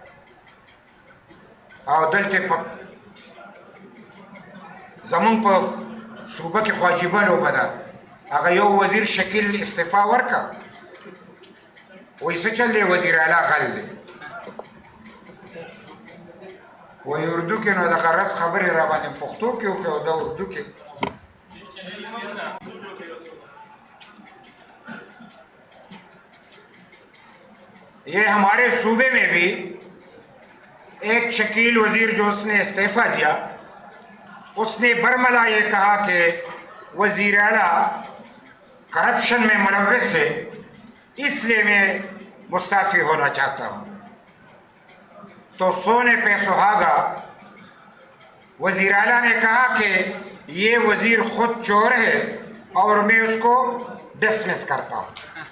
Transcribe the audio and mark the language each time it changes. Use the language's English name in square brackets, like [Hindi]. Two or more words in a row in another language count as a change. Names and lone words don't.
[Pashto] او دلته په زمونږ په صوبه کې خو عجیبه لوبه ده هغه یو وزیر شکیل استعفا ورکړه وایي څه چل دی وزیر اعلی غل دی وایي اردو کې نو د غرض خبرې را باندې پښتو کې وکړې او د اردو کې یہ [Urdu] ہمارے صوبے میں بھی ایک شکیل وزیر جو اس نے استعفا دیا اس نے برملا یہ کہا کہ وزیر اعلیٰ کرپشن میں ملوث ہے اس لیے میں مستعفی ہونا چاہتا ہوں تو سونے پہ سہاگا وزیر اعلیٰ نے کہا کہ یہ وزیر خود چور ہے اور میں اس کو ڈسمس کرتا ہوں